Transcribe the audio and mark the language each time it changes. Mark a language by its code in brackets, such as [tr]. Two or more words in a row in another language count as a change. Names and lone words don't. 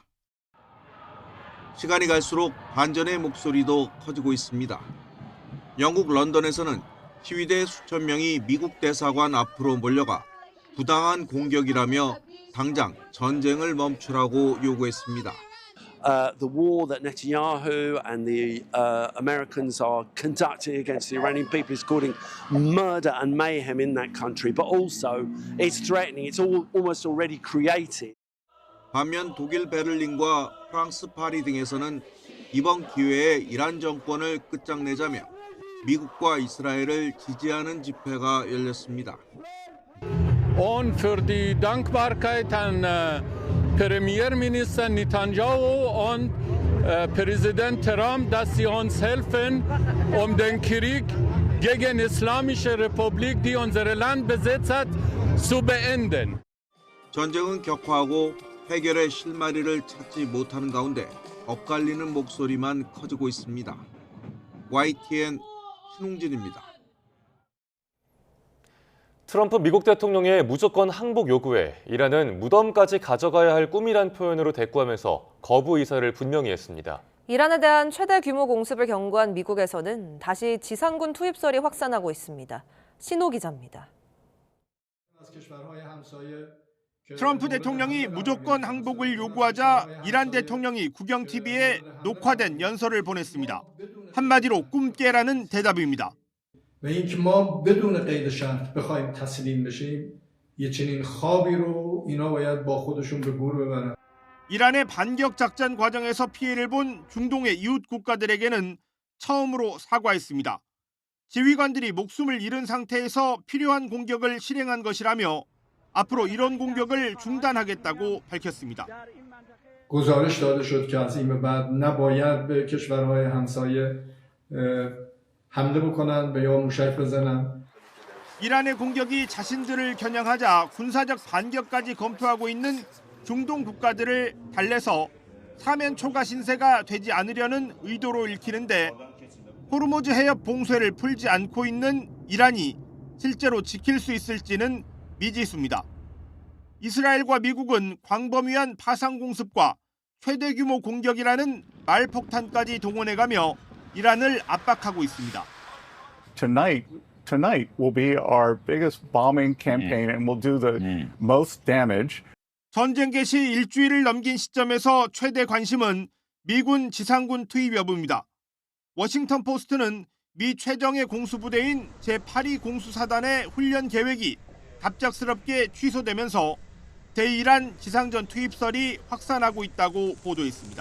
[ko] 시간이 갈수록 반전의 목소리도 커지고 있습니다. 영국 런던에서는 시위대 수천 명이 미국 대사관 앞으로 몰려가 부당한 공격이라며 당장 전쟁을 멈추라고 요구했습니다. [en] The war that Netanyahu and the Americans are conducting against the Iranian people is causing murder and mayhem in that country, but also it's threatening, it's almost already created. [ko] 반면 독일 베를린과 프랑스 파리 등에서는 이번 기회에 이란 정권을 끝장내자며 미국과 이스라엘을 지지하는 집회가 열렸습니다. [de] Und für die Dankbarkeit an Premierminister Netanyahu und Präsident Trump, dass sie uns helfen, den Krieg gegen die Islamische Republik, die unser Land besetzt hat, zu beenden. [ko] 전쟁은 격화하고 해결의 실마리를 찾지 못하는 가운데 엇갈리는 목소리만 커지고 있습니다. YTN 신웅진입니다. 트럼프 미국 대통령의 무조건 항복 요구에 이란은 무덤까지 가져가야 할 꿈이란 표현으로 대꾸하면서 거부 의사를 분명히 했습니다. 이란에 대한 최대 규모 공습을 경고한 미국에서는 다시 지상군 투입설이 확산하고 있습니다. 신호 기자입니다. 트럼프 대통령이 무조건 항복을 요구하자 이란 대통령이 국영 TV에 녹화된 연설을 보냈습니다. 한마디로 꿈 깨라는 대답입니다. [fa] و اینکه ما بدون قید شرط بخوایم تسلیم بشیم یه چنین خوابی رو اینا باید با خودشون به گور ببرن. [ko] 이란의 반격 작전 과정에서 피해를 본 중동의 이웃 국가들에게는 처음으로 사과했습니다. 지휘관들이 목숨을 잃은 상태에서 필요한 공격을 실행한 것이라며 앞으로 이런 공격을 중단하겠다고 밝혔습니다. [fa] گزارش داده شد که از این به بعد نباید به کشورهای همسایه حمله بکنن به یا موشک بزنن. [ko] 이란의 공격이 자신들을 겨냥하자 군사적 반격까지 검토하고 있는 중동 국가들을 달래서 사면 초과 신세가 되지 않으려는 의도로 읽히는데 호르무즈 해협 봉쇄를 풀지 않고 있는 이란이 실제로 지킬 수 있을지는 미지수입니다. 이스라엘과 미국은 광범위한 파상 공습과 최대 규모 공격이라는 말폭탄까지 동원해가며 이란을 압박하고 있습니다. [en] Tonight will be our biggest bombing campaign and will do the most damage. [ko] 전쟁 개시 일주일을 넘긴 시점에서 최대 관심은 미군 지상군 투입 여부입니다. 워싱턴 포스트는 미 최정예 공수부대인 제8위 공수사단의 훈련 계획이 갑작스럽게 취소되면서 대이란 지상전 투입설이 확산하고 있다고 보도했습니다.